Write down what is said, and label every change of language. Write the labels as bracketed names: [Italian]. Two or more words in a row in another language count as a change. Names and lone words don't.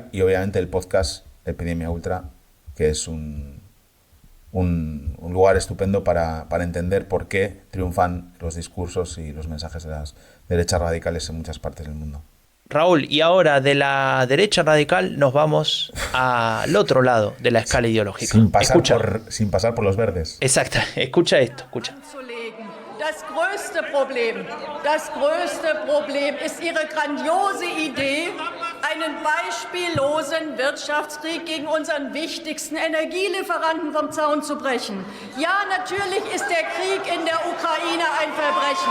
[Spanish] Y obviamente el podcast Epidemia Ultra, que es un lugar estupendo para entender por qué triunfan los discursos y los mensajes de las derechas radicales en muchas partes del mundo. Raúl, y ahora de la derecha radical nos vamos al otro lado de la escala ideológica. Sin pasar por los verdes. Exacto, escucha esto, escucha. [German] Das größte Problem ist Ihre grandiose Idee, einen beispiellosen Wirtschaftskrieg gegen unseren wichtigsten Energielieferanten vom Zaun zu brechen. Ja, natürlich ist der Krieg in der Ukraine ein Verbrechen.